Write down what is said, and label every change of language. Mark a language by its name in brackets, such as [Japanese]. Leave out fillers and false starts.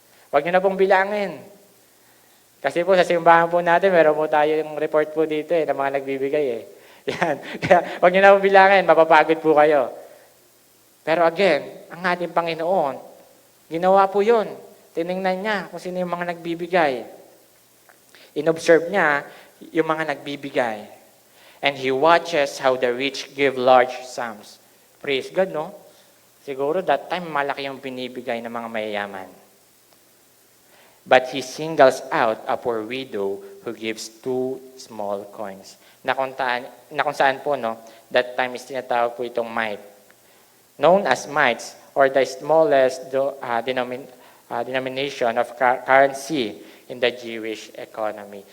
[Filipino] Huwag niyo na pong bilangin. Kasi po sa simbahan po natin, meron po tayo yung report po dito ng mga nagbibigay Yan. Kaya huwag niyo na pong bilangin, mapapagod po kayo. Pero again, ang ating Panginoon, ginawa po yun. Tiningnan niya kung sino yung mga nagbibigay. Inobserve niya yung mga nagbibigay. [English] And He watches how the rich give large sums. Praise God, no? [Filipino] Siguro [English] that time [Filipino] malaki yung binibigay ng mga mayayaman. [English] But He singles out a poor widow who gives 2 small coins. [Filipino] Na kung saan po, no, [English] that time [Filipino] is tinatawag po itong mite. [English] Known as mites, or the smallest denomination of currency in the Jewish economy.